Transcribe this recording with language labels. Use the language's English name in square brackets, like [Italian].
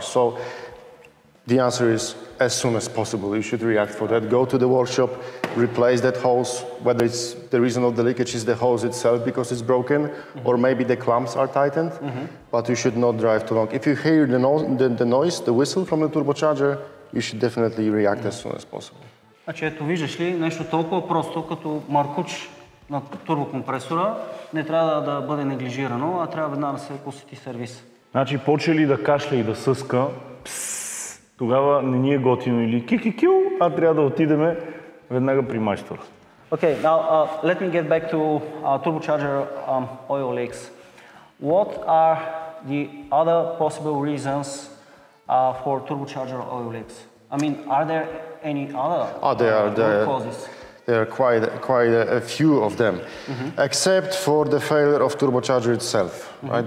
[English] So the answer is as soon as possible. You should react for that. Go to the workshop, replace that hose, whether it's the reason of the leakage is the hose itself because it's broken, or maybe the clamps are tightened, but you should not drive too long. If you hear the noise, the whistle from the turbocharger, you should definitely react as soon as possible. [Bulgarian] Значи ето виждаш ли, нещо толкова просто като маркуч на турбокомпресора не трябва да бъде неглижирано, а трябва веднага да се посети сервис. Значи почне ли да кашля и да съска, тогава не ни е готино или ки-ки-кил, а трябва да отидем веднага при майстора. [English] Okay, now let me get back to turbocharger oil leaks. What are the other possible reasons for turbocharger oil leaks? I mean, are there any other causes? There are quite a few of them, except for the failure of turbocharger itself, right?